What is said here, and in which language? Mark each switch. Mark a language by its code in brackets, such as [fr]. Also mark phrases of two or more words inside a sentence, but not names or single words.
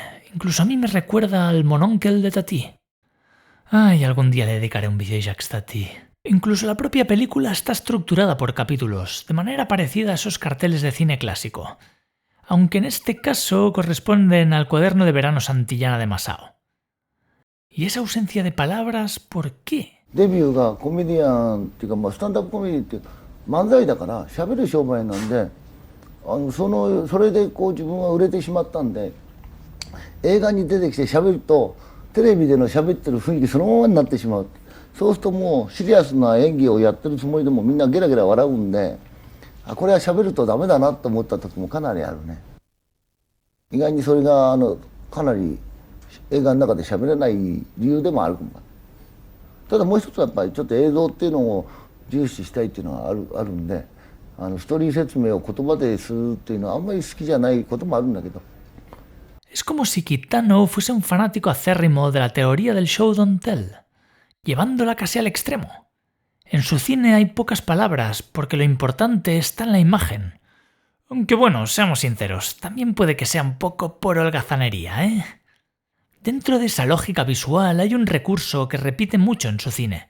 [es] Incluso a mí me recuerda al Mononcle de Tati. Ay, algún día le dedicaré un vídeo a Jacques Tati. Incluso la propia película está estructurada por capítulos, de manera parecida a esos carteles de cine clásico, aunque en este caso corresponden al cuaderno de verano Santillana de Masao. ¿Y esa ausencia de palabras por qué? [ja] デビューがコメディアンっていうか、スタンダップコメディって漫才だから喋る商売なんで、それでこう自分は売れてしまったんで、映画に出てきて喋るとテレビでの喋ってる雰囲気そのままになってしまう。そうするともうシリアスな演技をやってるつもりでもみんなゲラゲラ笑うんで、これは喋るとダメだなと思った時もかなりあるね。意外にそれがかなり映画の中で喋れない理由でもあるかも。ただもう一つはやっぱりちょっと映像っていうのを重視したいっていうのはあるんで、ストーリー説明を言葉でするっていうのはあんまり好きじゃないこともあるんだけど。 [es] Es como si Kitano fuese un fanático acérrimo de la teoría del [en] show don't tell, [es] llevándola casi al extremo. En su cine hay pocas palabras porque lo importante está en la imagen. Aunque bueno, seamos sinceros, también puede que sea un poco por holgazanería, ¿eh? Dentro de esa lógica visual hay un recurso que repite mucho en su cine.